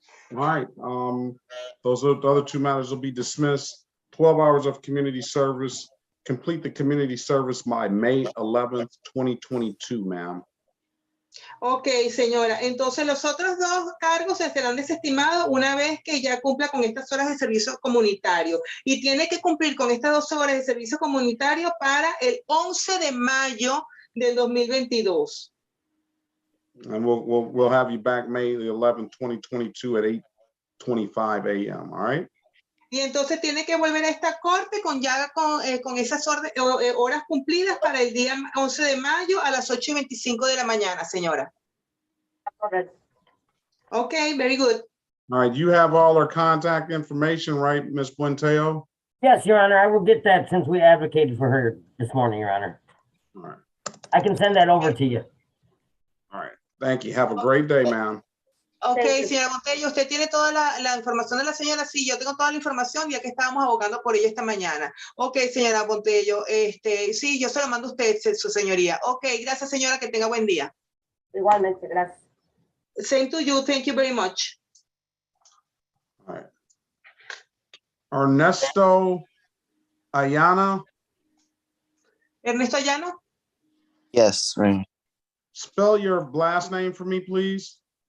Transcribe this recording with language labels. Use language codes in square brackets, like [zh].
[en] All right, those are the other two matters will be dismissed. 12 hours of community service. Complete the community service by May 11th, 2022, ma'am. [es] Ok, señora. Entonces los otros dos cargos se serán desestimados una vez que ya cumpla con estas horas de servicio comunitario. Y tiene que cumplir con estas 12 horas de servicio comunitario para el 11 de mayo del 2022. [en] And we'll have you back May the 11th, 2022 at 8:25 a.m. All right. [es] Y entonces tiene que volver a esta corte con esas horas cumplidas para el día 11 de mayo a las 8:25 de la mañana, señora. [en] Correct. Okay, very good. All right, you have all our contact information, right, Ms. Buenteo? Yes, Your Honor, I will get that since we advocated for her this morning, Your Honor. All right. I can send that over to you. All right. Thank you. Have a great day, ma'am. [es] Ok, señora Montello, usted tiene toda la información de la señora. Sí, yo tengo toda la información ya que estábamos abogando por ella esta mañana. Ok, señora Montello, sí, yo se lo mando a usted, su señoría. Ok, gracias, señora, que tenga buen día. Igualmente, gracias. [en] Same to you, thank you very much. All right. Ernesto Ayana. Ernesto Ayano. Yes, right. Spell your last name for me, please.